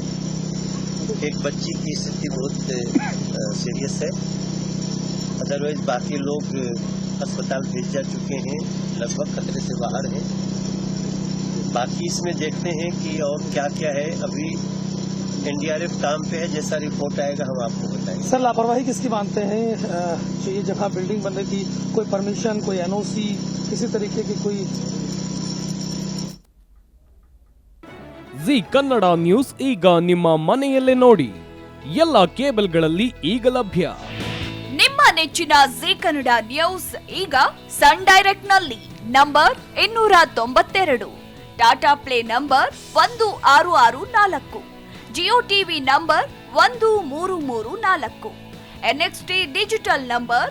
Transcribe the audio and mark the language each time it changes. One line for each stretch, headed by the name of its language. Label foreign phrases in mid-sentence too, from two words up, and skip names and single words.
Hindi: एक बच्ची की स्थिति बहुत सीरियस है, अदरवाइज बाकी लोग अस्पताल भेज जा चुके हैं, लगभग खतरे से बाहर हैं। बाकी इसमें देखते हैं कि और क्या क्या है। अभी एनडीआरएफ काम पे है, जैसा रिपोर्ट आएगा हम आपको बताएंगे। सर, लापरवाही किसकी मानते हैं? जो ये जगह बिल्डिंग बन रही थी, कोई परमिशन, कोई एनओसी, किसी तरीके की कोई?
Kannada: ಜಿ ಕನ್ನಡ ನ್ಯೂಸ್ ಈಗ ನಿಮ್ಮ ಮನೆಯಲ್ಲೇ ನೋಡಿ. ಎಲ್ಲ ಕೇಬಲ್ಗಳಲ್ಲಿ ಈಗ ಲಭ್ಯ. ನಿಮ್ಮ ನೆಚ್ಚಿನ ಜಿ ಕನ್ನಡ ನ್ಯೂಸ್ ಈಗ ಸನ್ ಡೈರೆಕ್ಟ್ ನಲ್ಲಿ ನಂಬರ್ 292, ಟಾಟಾ ಪ್ಲೇ ನಂಬರ್ 1664, ಜಿಯೋ ಟಿವಿ ನಂಬರ್ 1334, ಎನ್ಎಕ್ಸ್ಟಿ ಡಿಜಿಟಲ್ ನಂಬರ್